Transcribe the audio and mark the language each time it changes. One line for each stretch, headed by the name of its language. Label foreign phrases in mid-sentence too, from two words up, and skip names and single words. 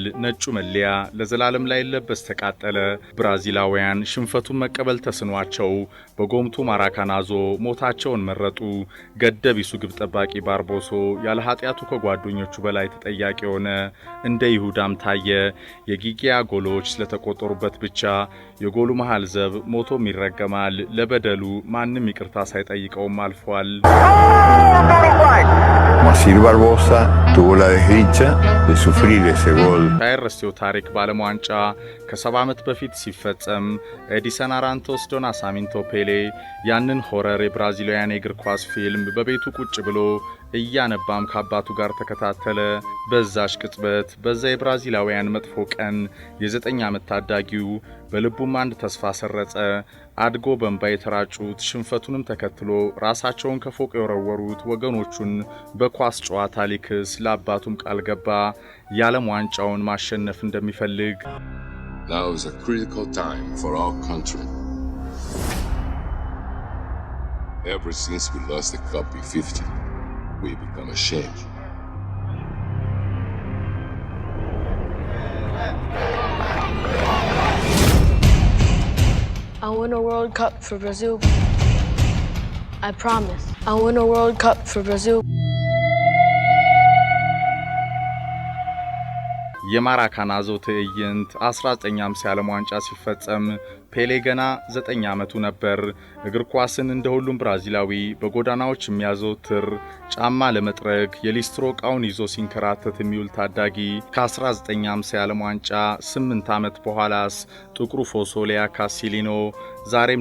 Amharic: ነጩ መለያ ለዘላለም ላይ ለበስ ተቃጠለ። ብራዚላውያን ሽንፈቱን መቀበል ተስኗል። በጎምቱ ማራካናዞ ሞታቸውን መረጡ። ገደቢሱ ግብ ጠባቂ ባርቦሶ ያለ ኃጢአቱ ከጓደኞቹ በላይ ተጠያቂ ሆነ። እንደ ይሁዳም ታየ። የጊጊያ ጎሎች ስለተቆጠሩበት ብቻ የጎሉ መሃል ዘብ ሞቶም ይረገማል። ለበደሉ ማንም ይቅርታ ሳይጠይቀውም አልፏል።
Spanish: Masir Barbosa tuvo la desdicha de sufrir ese gol.
Amharic: ታይረስቲው ታሪክ በዓለም ዋንጫ ከ70 ዓመት በፊት ሲፈጸም ኤዲሰን አራንቶስ ዶ ናሳሚንቶ ፔሌ ያንን ሆረር የብራዚላውያን የእግር ኳስ ፊልም በቤቱ ቁጭ ብሎ እያነባም ከአባቱ ጋር ተከታተለ። በዛሽ ቅጽበት በዛ የብራዚላውያን መጥፎ ቀን የ9 ዓመት ታዳጊው በልቡም አንድ ተስፋ ሰረጸ። አድጎ በእንባ የተራጩት ሽንፈቱንም ተከትሎ ራሳቸውን ከፎቅ የወረወሩት ወገኖቹን በኳስ ጨዋታ ሊክስ ለአባቱም ቃል ገባ። የዓለም ዋንጫውን ማሸነፍ እንደሚፈልግ።
English: Now is a critical time for our country. Ever since we lost the cup in 50, we become ashamed. I won a World Cup for Brazil. I promise. I'll win a World Cup for Brazil.
Amharic: የማራካናዞ ትዕይንት 1950 የዓለም ዋንጫ ሲፈጸም ፔሌ ገና 9 ዓመቱ ነበር። እግር ኳስን እንደ ሁሉም ብራዚላዊ በጎዳናዎች የሚያዘወትር ጫማ ለመጥረግ የሊስትሮ ዕቃውን ይዞ ሲንከራተት የሚውል ታዳጊ ከ1950 የዓለም ዋንጫ 8 ዓመት በኋላስ ጥቁሩ ፎሶሊያ ካሲሊኖ ዛሬም